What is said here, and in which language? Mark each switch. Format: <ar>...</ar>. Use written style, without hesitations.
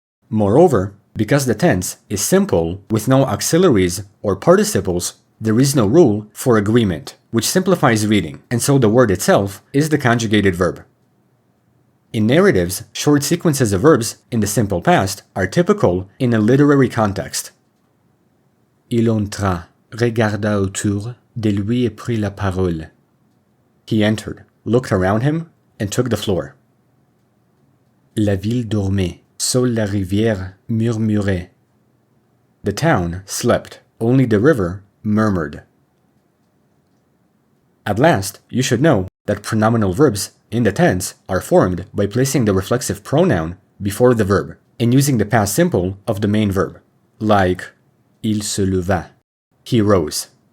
<en>Moreover, because the tense is simple with no auxiliaries or participles, there is no rule for agreement, which simplifies reading, and so the word itself is the conjugated verb. In narratives, short sequences of verbs in the simple past are typical in a literary context.</en> <fr>Il entra, regarda autour de lui et prit la parole.</fr> <en>He entered, looked around him, and took the floor.</en> <fr>La ville dormait, seule la rivière murmurait.</fr> <en>The town slept, only the river murmured. At last, you should know that pronominal verbs in the tense are formed by placing the reflexive pronoun before the verb and using the past simple of the main verb, like</en> <fr>il se leva,</fr> <en>he rose.</en>